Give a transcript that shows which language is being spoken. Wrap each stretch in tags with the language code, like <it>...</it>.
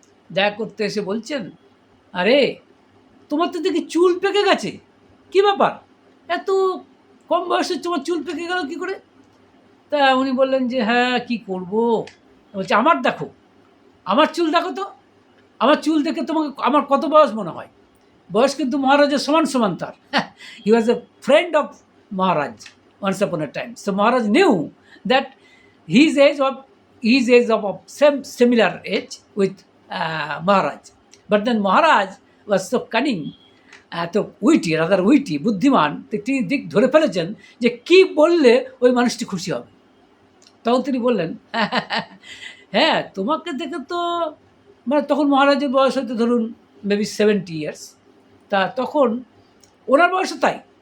<bn>দেখা করতে এসে বলছেন, আরে তোমার তো দেখি চুল পেকে গেছে, কী ব্যাপার, এত কম বয়সে তোমার চুল পেকে গেল কী করে? তা উনি বললেন যে হ্যাঁ, কী করবো। বলছে আমার দেখো, আমার চুল দেখো তো, আমার চুল দেখে তোমাকে আমার কত বয়স মনে হয়? বয়স কিন্তু মহারাজের সমান সমান তার।</bn> <en>He was a friend of Maharaj once upon a time. So Maharaj knew that his age of similar age with Maharaj. But then Maharaj was so cunning,</en> <bn>তো উইটি, বুদ্ধিমান, তিনি দিক ধরে ফেলেছেন যে কি বললে ওই মানুষটি খুশি হবে। তখন তিনি বললেন, হ্যাঁ তোমাকে দেখে তো, মানে তখন মহারাজের বয়স হয়তো ধরুন</bn> <en>maybe 70 years,</en> <bn>তা তখন ওনার বয়সও তাই।</bn>